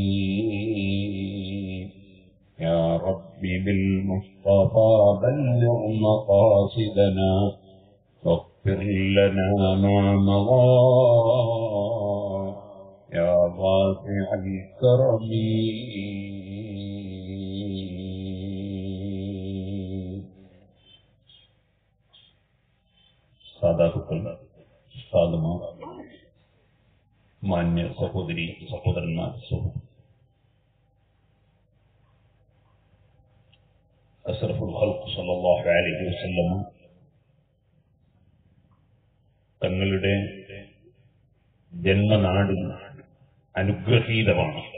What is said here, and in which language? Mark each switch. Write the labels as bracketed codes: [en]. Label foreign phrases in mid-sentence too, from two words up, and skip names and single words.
[ar] يا رب بالمصطفى بلغ مقاصدنا، واغفر لنا ما مضى يا واسع الكرم. [ml] സാധാത്തുക്കൾ, സാധുമാർ, മാന്യ സഹോദരി സഹോദരന്മാർ, [ar] أشرف الخلق صلى الله عليه وسلم [ml] തങ്ങളുടെ ജന്മനാട് അനുഗ്രഹീതമാണ്.